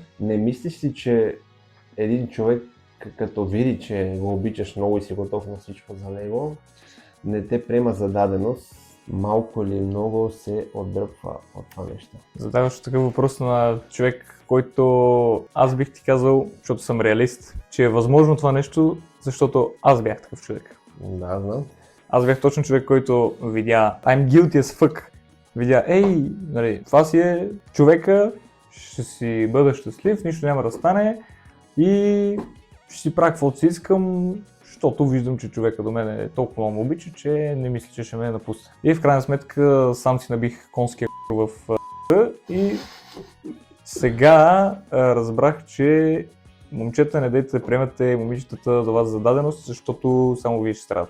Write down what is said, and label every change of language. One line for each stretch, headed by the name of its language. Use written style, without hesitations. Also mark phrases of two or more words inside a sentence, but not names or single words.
Bulgarian: Не мислиш ли, че един човек, като види, че го обичаш много и си готов на всичко за него, не те приема за даденост, малко или много се отдръпва от това нещо? Задаваш такъв въпрос на човек, който аз бих ти казал, защото съм реалист, че е възможно това нещо, защото аз бях такъв човек. Да, знам. Аз бях точно човек, който видя
English: I'm guilty as fuck.
Bulgarian: Видя, нали, това си е човека, ще си бъда щастлив, нищо няма да стане и ще си правя каквото си искам, защото виждам, че човека до мен е толкова много обича, че не мисля, че ще ме напусне. И в крайна сметка сам си набих конския в и сега разбрах, че момчета, не дайте да приемате момичетата за вас за даденост, защото само вие ще страдат.